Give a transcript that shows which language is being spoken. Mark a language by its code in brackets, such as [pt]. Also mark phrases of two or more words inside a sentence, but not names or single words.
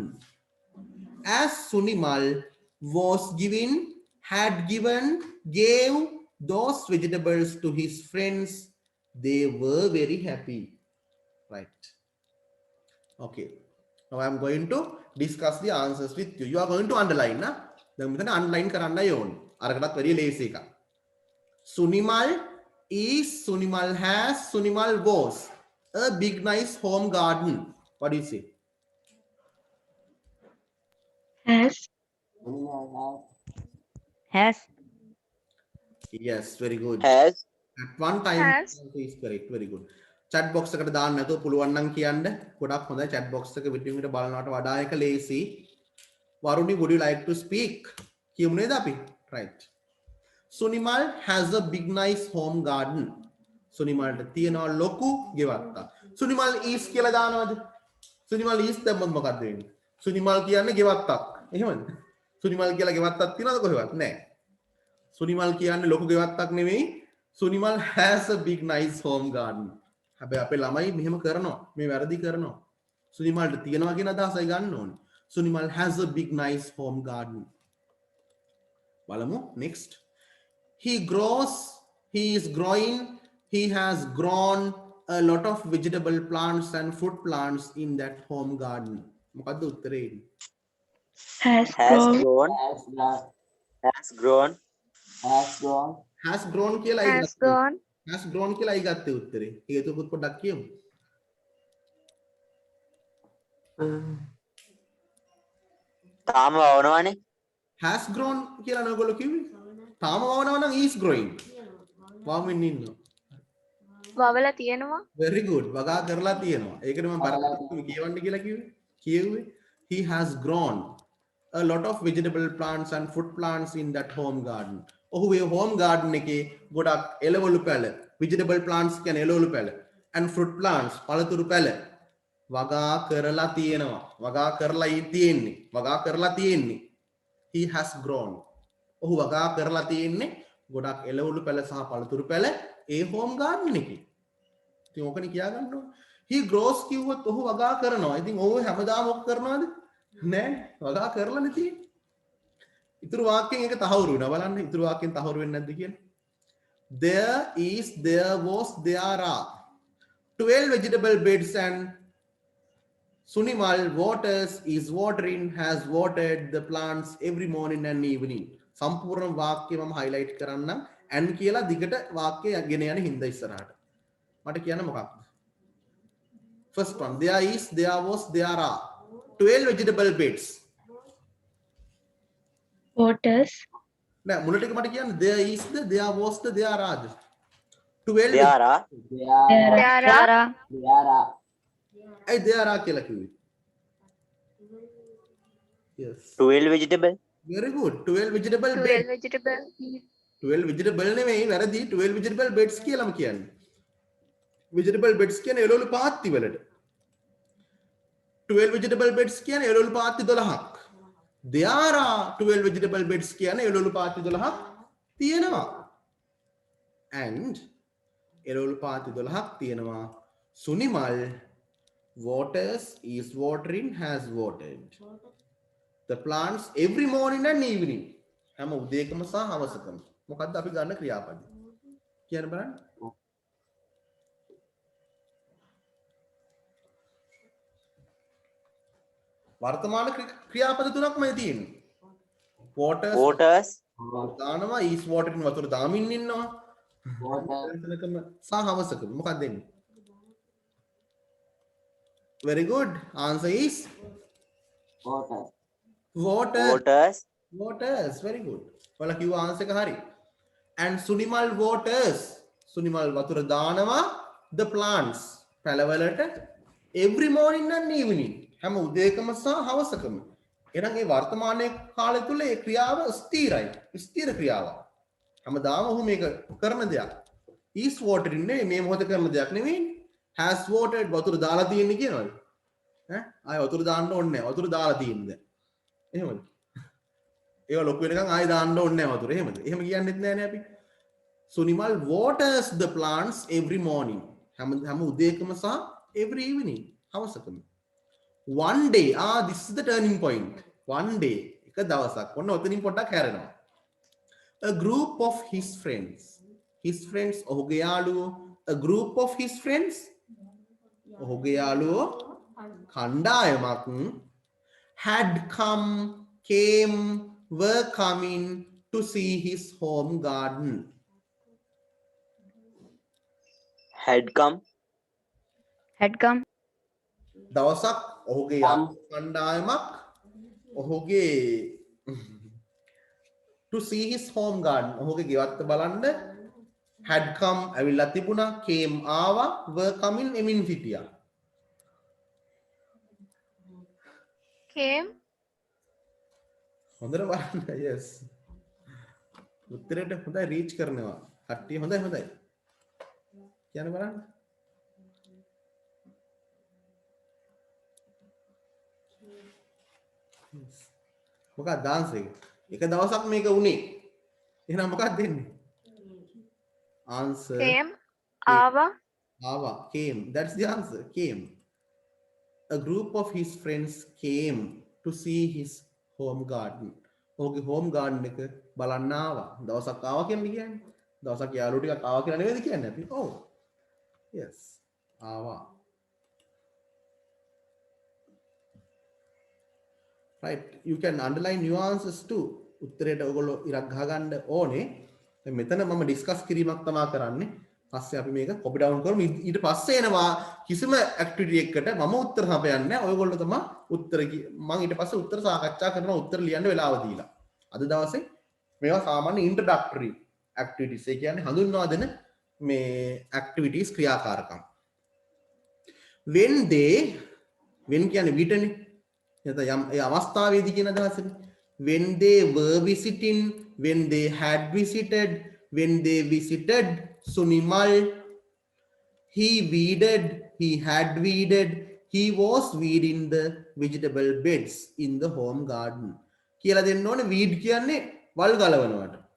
[en] As Sunimal gave those vegetables to his friends, they were very happy. Right. Okay. Now I am going to discuss the answers with you. You are going to underline, na? [si] දැන් මෙතන underline කරන්නයි ඕනේ. අරකටත් වැඩිය ලේසි එකක්. [en] Sunimal has, Sunimal was a big nice home garden. What do you say? Has. Yes, very good. Has. At one time is correct. Very good. Chat box [si] එකට දාන්න නැතුව පුළුවන් නම් කියන්න. ගොඩක් හොඳයි [en] chat box [si] එක විදිහට බලනවට වඩා එක ලේසි. [en] Varuni, would you like to speak? [si] කියමු නේද අපි? [en] Right. Sunimal has a big nice home garden. [si] Sunimalට තියෙනවා ලොකු ගෙවත්තක්. Sunimal is කියලා දානවද? Sunimal is දැම්මම මොකක්ද වෙන්නේ? Sunimal කියන්නේ ගෙවත්තක්. එහෙමද? Sunimal කියලා ගෙවත්තක් තියෙනවද කොහෙවත්? නැහැ. Sunimal කියන්නේ ලොකු ගෙවත්තක් නෙමෙයි. [en] Sunimal has a big nice home garden. [si] හැබැයි අපේ ළමයි මෙහෙම කරනවා. මේ වැරදි කරනවා. Sunimalට තියෙනවා කියන අදහසයි ගන්න ඕනේ. [en] Sunimal has a big nice home garden. [si] බලමු next. [en] He has grown a lot of vegetable plants and fruit plants in that home garden. [si] මොකද්ද උත්තරේ? [en] Has [si] grown කියලා [en] has grown [si] කියලා අය ගත්තේ උත්තරේ. හේතුකුත් පොඩ්ඩක් කියමු. තාම වවනවනේ. [en] has grown [si] කියලා නෝගොල්ලෝ කිව්වේ? තාම වවනවා නම් [en] is growing. [si] වවමින් ඉන්නවා. වවලා තියෙනවා. [en] very good. [si] වගා කරලා තියෙනවා. ඒකනේ මම බරපතල කියවන්න කියලා කිව්වේ. කියෙව්වේ. [en] He has grown a lot of vegetable plants and fruit plants in that home garden. [si] ඔහුගේ [en] home garden [si] එකේ ගොඩක් එළවලු පැල, [en] vegetable plants [si] කියන්නේ එළවලු පැල [en] and fruit plants [si] පළතුරු පැල වගා කරලා තියෙනවා. වගා කරලා තියෙන්නේ. වගා කරලා තියෙන්නේ. [en] He has grown. [si] ඔහු වගා කරලා තියෙන්නේ ගොඩක් එළවලු පැල සහ පළතුරු පැල ඒ [en] home garden [si] එකේ. ඉතින් ඕකනේ කියා ගන්න ඕනේ. [en] He grows [si] කිව්වොත් ඔහු වගා කරනවා. ඉතින් ඔහු හැමදාම ඔක් කරනවද? නෑ. වගා කරලානේ තියෙන්නේ. ඉතුරු වාක්‍යයෙන් ඒක තහවුරු වෙනවා. බලන්න ඉතුරු වාක්‍යයෙන් තහවුරු වෙන්නේ නැද්ද කියලා. [en] There is, there was, there are 12 vegetable beds and Sunimal waters is watering, has watered the plants every morning and evening. [si] සම්පූර්ණ වාක්‍යය මම highlight කරන්නම් and කියලා දිගට වාක්‍යය ගෙන යන හින්දා ඉස්සරහට. මට කියන්න මොකක්ද? [en] First one, there is, there was, there are 12 vegetable beds. Waters. [si] නෑ මුල ටික මට කියන්න [en] there is the, there was the, there are the 12 There are [si] ඇයි [en] there are [si] කියලා කිව්වේ? [en] Yes. 12 vegetable. Very good. 12 vegetable 12 beds. vegetable 12 vegetable [si] නෙමෙයි වැරදි [en] 12 vegetable beds [si] කියලාම කියන්නේ. [en] vegetable beds [si] කියන්නේ එළවලු පාත්ති වලට. [en] 12 vegetable beds [si] කියන්නේ එළවලු පාත්ති 12ක්. [en] There are 12 vegetable beds [si] කියන්නේ එළවලු පාත්ති 12ක් තියෙනවා. And එළවලු පාත්ති 12ක් තියෙනවා. [en] Sunimal waters is watering, has watered the plants every morning and evening. [si] හැම උදේකම සහ හවසකම. මොකද්ද අපි ගන්න ක්‍රියාපද? කියන්න බලන්න. වර්තමාන ක්‍රියාපද තුනක්මයි තියෙන්නේ. [en] Waters. [si] දානවා [en] is watering [si] වතුර දාමින් ඉන්නවා. එතනකම සහ හවසකම. මොකක්ද දෙන්නේ? [en] Very good. Answer is water. Waters. Very good. [si] ඔයාලා කිව්ව answer එක හරි. [en] And Sunimal waters. Sunimal [si] වතුර දානවා [en] the plants. [si] පැලවලට [en] every morning and evening. [si] හැම උදේකම සහ හවසකම. එහෙනම් මේ වර්තමානයේ කාලය තුල ඒ ක්‍රියාව ස්ථිරයි. ස්ථිර ක්‍රියාවක්. හැමදාම ඔහු මේක කරන දෙයක්. [en] is watering [si] නේ මේ මොහොත කරන දෙයක් නෙවෙයි. [en] has watered [si] වතුර දාලා තියෙන්නේ කියනවාද? ඈ ආයෙ වතුර දාන්න ඕනේ නැහැ. වතුර දාලා තියෙන්නේ. එහෙමද? ඒක ලොකු වෙනකන් ආයෙ දාන්න ඕනේ නැහැ වතුර. එහෙමද? එහෙම කියන්නෙත් නැහැ නේ අපි. [en] Sunimal waters the plants every morning. [si] හැම උදේකම සහ [en] every evening. [si] හවසකම. [en] One day, this is the turning point. One day, [si] එක දවසක්. ඔන්න ඔතනින් පොඩ්ඩක් හැරෙනවා. [en] A group of his friends. His friends [si] ඔහුගේ යාළුවෝ. [en] A group of his friends [si] ඔහුගේ යාළුවෝ කණ්ඩායමක් [en] had came, were coming to see his home garden. Had come. [si] දවසක් ඔහුගේ කණ්ඩායමක් ඔහුගේ [en] to see his home garden [si] ඔහුගේ ගෙවත්ත බලන්න [en] had come [si] ඇවිල්ලා තිබුණා came ආවා [en] were coming [si] එමින් සිටියා. [en] came [si] හොඳට බලන්න. yes උත්තරයට හොඳයි රීච් කරනවා කට්ටිය. හොඳයි කියන්න බලන්න. මොකක්ද dance එක දවසක් මේක උනේ. එහෙනම් මොකක්ද දෙන්නේ? [en] answer [si] came ආවා [en] came. That's the answer. Came. A group of his friends came to see his home garden. [si] ඔහුගේ [en] home garden [si] එක බලන්න ආවා. දවසක් ආවා කියන්නේ. දවසක් යාළුවෝ ටිකක් ආවා කියලා නෙවෙයිද කියන්නේ අපි? ඔව්. yes. ආවා. [en] right. You can underline nuances too. [si] උත්තරයට ඔයගොල්ලෝ ඉරක් ගහගන්න ඕනේ. දැන් මෙතන මම ඩිස්කස් කිරීමක් තමයි කරන්නේ. පස්සේ අපි මේක කොපි ඩවුන් කරමු. ඊට පස්සේ එනවා කිසිම ඇක්ටිවිටි එකකට මම උත්තර හපයන්නේ නැහැ. ඔයගොල්ලෝ තමයි උත්තර මම ඊට පස්සේ උත්තර සාකච්ඡා කරනවා. උත්තර ලියන්න වෙලාව දීලා. අද දවසේ මේවා සාමාන්‍ය [en] introductory activities. [si] ඒ කියන්නේ හඳුන්වා දෙන මේ activities ක්‍රියාකාරකම්. When කියන්නේ විටනේ. එතන යම් ඒ අවස්ථාවේදී කියන අදහසනේ. [en] When they were visiting, when they had visited, when they visited Sunimal, he weeded, he had weeded, he was weeding the vegetable beds in the home garden. [si] කියලා දෙන්න ඕනේ weed කියන්නේ වල් ගලවනවට.